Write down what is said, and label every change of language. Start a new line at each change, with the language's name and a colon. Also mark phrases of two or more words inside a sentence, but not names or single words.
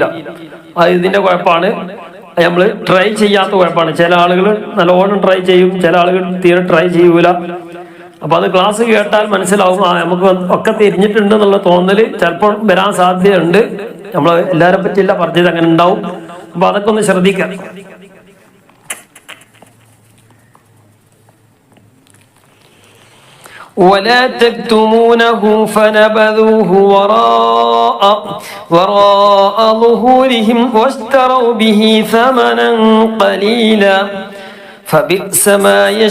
Malayalam: അത് ഇതിന്റെ കുഴപ്പമാണ്. നമ്മൾ ട്രൈ ചെയ്യാത്ത കുഴപ്പമാണ്. ചില ആളുകൾ നല്ലോണം ട്രൈ ചെയ്യും, ചില ആളുകൾ തീരെ ട്രൈ ചെയ്യൂല. അപ്പൊ അത് ക്ലാസ് കേട്ടാൽ മനസ്സിലാവും, നമുക്ക് ഒക്കെ തിരിഞ്ഞിട്ടുണ്ട് എന്നുള്ള തോന്നല് ചിലപ്പോൾ വരാൻ സാധ്യതയുണ്ട്. നമ്മൾ എല്ലാരെ പറ്റിയില്ല പറഞ്ഞത്, അങ്ങനെ ഉണ്ടാവും. അപ്പൊ അതൊക്കെ ഒന്ന് ശ്രദ്ധിക്കാം.
Arabic: ولا تكتمونه فنبذوه وراء ظهورهم واشتروا به ثمنا قليلا فبئس ما